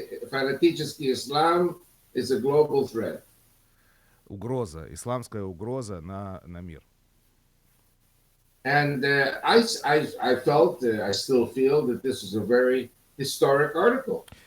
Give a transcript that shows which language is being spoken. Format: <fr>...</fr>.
<ru>Фанатический ислам</ru> <en>is a global threat.</en> <ru>Угроза, исламская угроза на мир.</ru> <en>And I felt, I still feel that this is a very historic article.</en>